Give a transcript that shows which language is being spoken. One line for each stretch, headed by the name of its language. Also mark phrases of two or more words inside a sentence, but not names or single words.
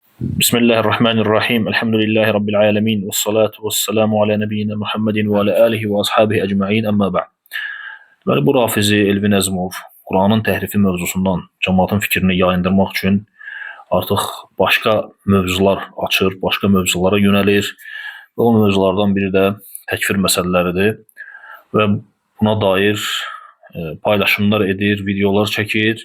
Arabic: بسم الله الرحمن الرحيم. الحمد لله رب العالمين. والصلاة والسلام على نبينا محمد وعلى آله وأصحابه أجمعين. أما بعد.
Azerbaijani: Deməli, bu Rafizi Elvin Əzimov Quranın təhrifi mövzusundan cəmaatın fikrini yayındırmaq üçün artıq başqa mövzular açır, başqa mövzulara yönəlir və o mövzulardan biri də təkfir məsələləridir və buna dair paylaşımlar edir, videolar çəkir.